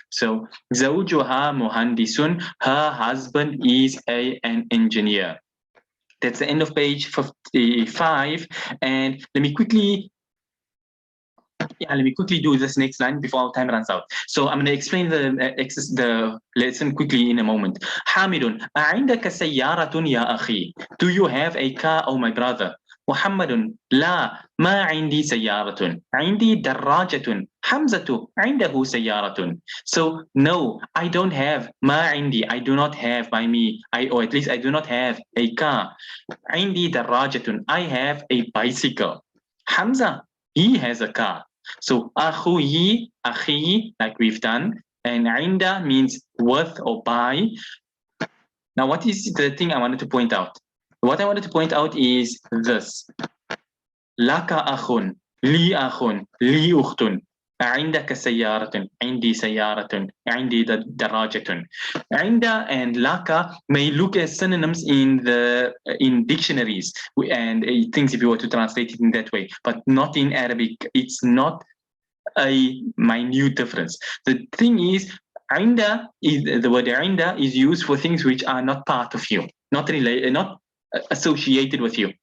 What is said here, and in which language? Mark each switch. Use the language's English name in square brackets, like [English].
[English] So [Arabic] zawjuha muhandisun, [English] her husband is an engineer. That's the end of page 55. And let me quickly do this next line before our time runs out. So I'm going to explain the lesson quickly in a moment. Hamidun, [Arabic] أعندك سيارة يا أخي? [English] Do you have a car, oh my brother? [Arabic] محمد, لا, ما عندي سيارة. عندي دراجة. حمزة, عنده سيارة. [English] So no, I don't have. [Arabic] ما عندي, [English] I do not have by me. Or at least I do not have a car. [Arabic] عندي دراجة, [English] I have a bicycle. Hamza, he has a car. So akhuyi, akhi, like we've done, and inda means worth or by. Now, what is the thing I wanted to point out? What I wanted to point out is this. [Arabic] Laka akhun, li akhun, li ukhtun. عندك سيارة, عندي سيارة, عندي دراجة. [English] عند and laka may look as synonyms in dictionaries and things if you were to translate it in that way, but not in Arabic. It's not a minute difference. The thing is, the word inda is used for things which are not part of you, not associated with you.